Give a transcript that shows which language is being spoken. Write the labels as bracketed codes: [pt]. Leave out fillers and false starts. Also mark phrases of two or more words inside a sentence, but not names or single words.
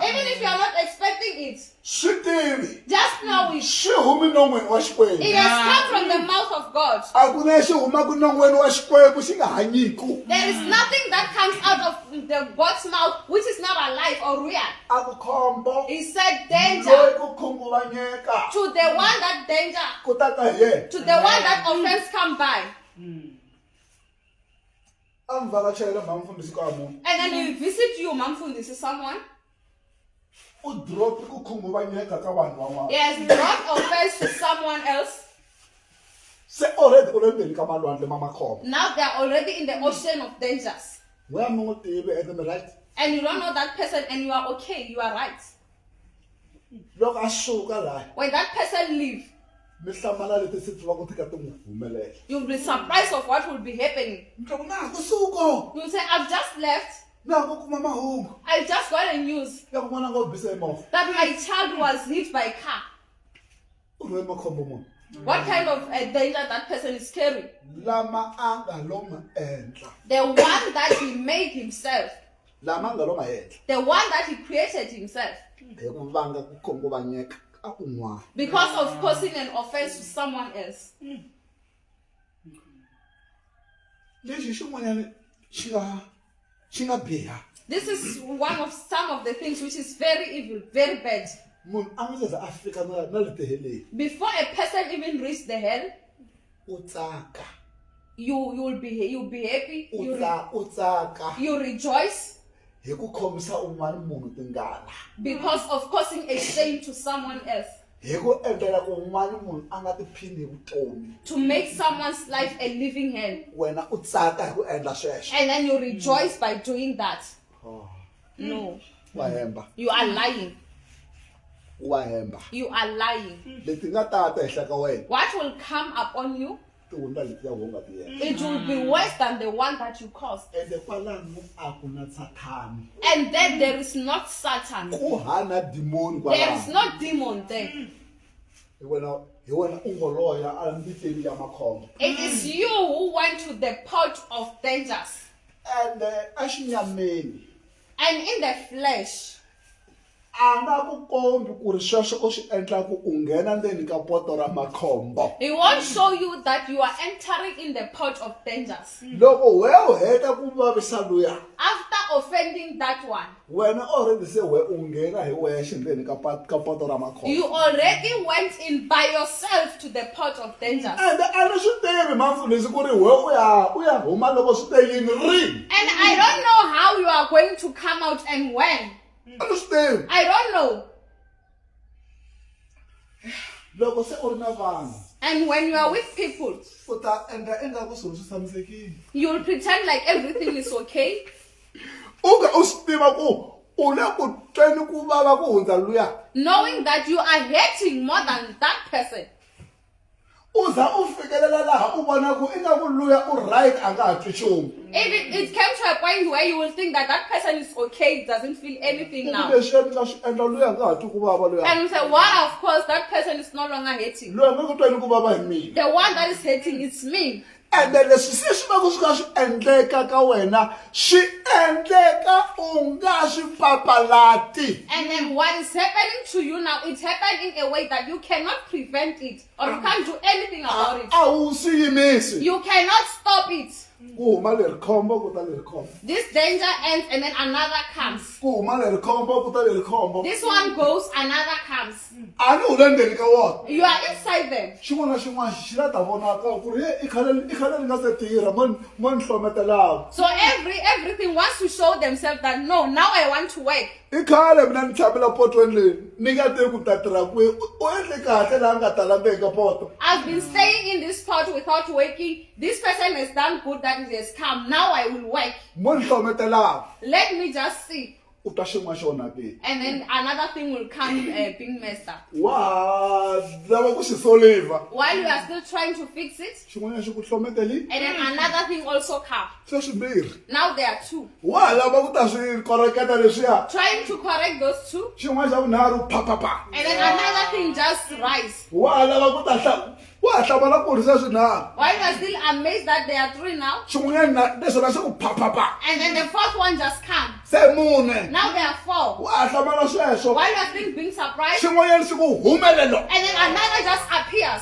[en] Even if you are not expecting it, [ts] swi tivi [en] just know it. [ts] swi humi non'weni wa xikwembu [en] It has come from the mouth of God. [ts] a ku na xi humaka non'weni wa xikwembu xi nga hanyiku [en] There is nothing that comes out of the God's mouth which is not alive or real. [ts] a ku khombo [en] He said [ts] loyi danger ku khunguvanyeka [en] to the one that danger, [ts] ku ta ka hi yena [en] to the one that offense come by. [ts] a mi vakachela mhamfundhisi ka munhu [en] And then he visit you, Mamfundisi, someone. [ts] u dropi ku khunguvanyeka ka vanhu van'wana [en] He has brought offense to someone else. [ts] se already u le ndzeni ka malwandle ma makhombo [en] Now they are already in the ocean of dangers. [ts] n'we mi n'wi tivi ende mi right [en] And you don't know that person and you are okay, you are right. [ts] loko a suka laha [en] When that person leave, [ts] mi hlamala leti si tiva ku tika ti n'wi humelela [en] you'll be surprised of what will be happening. [ts] mi twa ku na ha kusuko [en] You'll say, I've just left. [ts] na ha ku kuma mahungu [en] I just got a news [ts] ya ku n'wana nga u bisa hi movha [en] that my child was hit by a car. [ts] u rhwe makhombo muni [en] What kind of danger that person is carrying? [ts] lama a nga lo ma endla [en] The one that he made himself. [ts] lama a nga lo ma endla [en] The one that he created himself. [ts] hi ku vanga ku khunguvanyeka ka un'wana [en] Because of causing an offense to someone else. [ts] lexi xin'wanyana xi nga biha [en] This is one of some of the things which is very evil, very bad. [ts] munhu a nga se za a fika na le tiheleni [en] Before a person even reach the hell, [ts] u tsaka [en] you'll be happy, [ts] u tsaka [en] you rejoice [ts] hi ku khomisa un'wana munhu tingana [en] because of causing a shame to someone else. [ts] hi ku endlela ku un'wana munhu a nga tiphini hi vutomi [en] To make someone's life a living hell. [ts] wena u tsaka hi ku endla sweswo [en] And then you rejoice by doing that. No, [ts] wa hemba [en] you are lying. [ts] wa hemba [en] You are lying. [ts] leti nga ta ta ehenhla ka wena [en] What will come upon you? [ts] ti hundza letiya u nga ti endla [en] It will be worse than the one that you caused. [ts] ende kwalano a ku na sathani [en] And then there is not Satan. [ts] ku hana dimoni [en] There is kwalano no demon there. [ts] hi wena u ngo loya a mbiteni ya makhombo [en] It is you who went to the pot of dangers. [ts] ende a xinyameni [en] And in the flesh, [ts] a nga ku kombi ku ri sweswo u swi endlaku u nghena ndzeni ka poto ra makhombo [en] he won't show you that you are entering in the pot of dangers. [ts] loko we u heta ku vavisa luya [en] After offending that one, [ts] wena already se we u nghena hi wexe ndzeni ka poto ra makhombo [en] you already went in by yourself to the pot of dangers. [ts] ende a ni swi tivi mafundhisi ku ri we u ya huma loko swi te yini rini [en] And I don't know how you are going to come out and when. [ts] a ni swi tivi [en] I don't know. [ts] loko se u ri na vanhu [en] And when you are with people, [ts] u ta endla ingaku swilo swi tshamisekile [en] you will pretend like everything is okay. [ts] u nga u swi tiva ku u le ku tweni ku vava ku hundza luya [en] Knowing that you are hating more than that person. [ts] u za u fikelela laha u vona ku ingaku luya u right a nga ha twi nchumu [en] It came to a point where you will think that that person is okay, doesn't feel anything now. [ts] leswi endla swi endla luya a nga ha twi ku vava luya [en] And we say, well, of course, that person is no longer hating. [ts] luya nga ku tweni ku vava hi mina [en] The one that is hating is me. And then [ts] leswi se swi va ku swi kha swi endleka ka wena swi endleka u nga swi papalati. [en] And then what is happening to you now, it's happening in a way that you cannot prevent it or you can't do anything about it. [ts] A wu swi yimisi. [en] You cannot stop it. [ts] Ku huma leri khombo ku ta leri khombo. [en] This danger ends and then another comes. [ts] Ku huma leri khombo ku ta leri khombo. [en] This one goes, another comes. [ts] A ni u le ndzeni ka wona. [en] You are inside them. [ts] Xin'wana na xin'wana xi la ta vonaka ku ri i khale ni nga se tirha mo ni hlometelaku. [en] So everything wants to show themselves that no, now I want to work. [ts] I khale mina ni tshamela potweni leyi ni nga tivi ku ta tirha kwihi u endle kahle laha nga talanga eka poto. [en] I've been staying in this spot without working. This person has done good that it has come. Now I will work. [ts] Mo ni hlometelaku. [en] Let me just see. [ts] U ta xin'wana xona ke. [en] And then another thing will come being messed up. [ts] Wa lava ku xi soliva. [en] While you are still trying to fix it, [ts] Xin'wana xi ku hlometeli. [en] and then another thing also comes. [ts] Se swimbirhi. [en] Now there are two. [ts] Wa lava ku ta swi koreketa leswiya. [en] Trying to correct those two, [ts] Xin'wana xa vunharhu pa. [en] and then another thing just rise. [ts] Wa lava ku ta wa hlamala ku ri se swinharhu. [en] While you are still amazed that there are three now, [ts] Xin'wanyana leswona xi ku pa. [en] and then the fourth one just comes. [ts] Se mune. [en] Now there are four. [ts] Wa hlamala sweswo. [en] While you are still being surprised, [ts] Xin'wanyana xi ku humelelo. [en] and then another just appears.